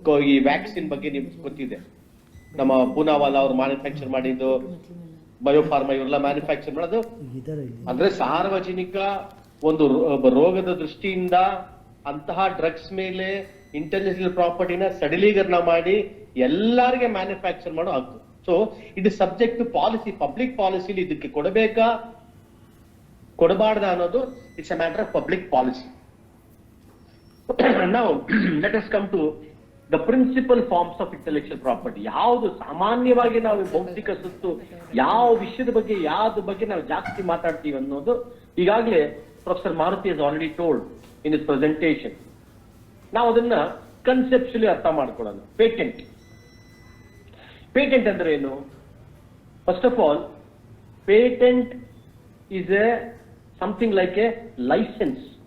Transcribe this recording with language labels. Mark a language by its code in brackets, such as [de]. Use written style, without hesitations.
[kn] ಈ ವ್ಯಾಕ್ಸಿನ್ ಬಗ್ಗೆ ನಿಮ್ಗೆ ಗೊತ್ತಿದೆ, ನಮ್ಮ ಪೂನಾವಾಲ ಅವ್ರು ಮ್ಯಾನುಫ್ಯಾಕ್ಚರ್ ಮಾಡಿದ್ದು, ಬಯೋಫಾರ್ಮಾ ಇವರೆಲ್ಲ ಮ್ಯಾನುಫ್ಯಾಕ್ಚರ್ ಮಾಡೋದು ಅಂದ್ರೆ ಸಾರ್ವಜನಿಕ ಒಂದು ರೋಗದ ದೃಷ್ಟಿಯಿಂದ ಅಂತಹ ಡ್ರಗ್ಸ್ ಮೇಲೆ ಇಂಟೆಲೆಕ್ಚುಯಲ್ ಪ್ರಾಪರ್ಟಿನ ಸಡಿಲೀಕರಣ ಮಾಡಿ ಎಲ್ಲರಿಗೆ ಮ್ಯಾನುಫ್ಯಾಕ್ಚರ್ ಮಾಡೋ ಹಕ್ಕು. [en] so it is subject to policy, [kn] public ಪಾಲಿಸಿಲಿ ಇದಕ್ಕೆ ಕೊಡಬೇಕಾ ಕೊಡಬಾರ್ದ ಅನ್ನೋದು [en] It's a matter of public policy. Now let us come to the principal forms of intellectual property. [kn] ಯಾವುದು ಸಾಮಾನ್ಯವಾಗಿ ನಾವು ಬೌದ್ಧಿಕ ಸ್ವತ್ತು, ಯಾವ ವಿಷಯದ ಬಗ್ಗೆ ಯಾವ್ದು ಬಗ್ಗೆ ನಾವು ಜಾಸ್ತಿ ಮಾತಾಡ್ತೀವಿ ಅನ್ನೋದು ಈಗಾಗಲೇ professor Maruti [en] has already told in his presentation. [kn] ನಾವು ಅದನ್ನ ಕನ್ಸೆಪ್ಚುಲಿ ಅರ್ಥ ಮಾಡ್ಕೊಳ್ಳೋಣ. ಪೇಟೆಂಟ್ ಅಂದ್ರೆ ಏನು? [en] First of all, patent is something like a license.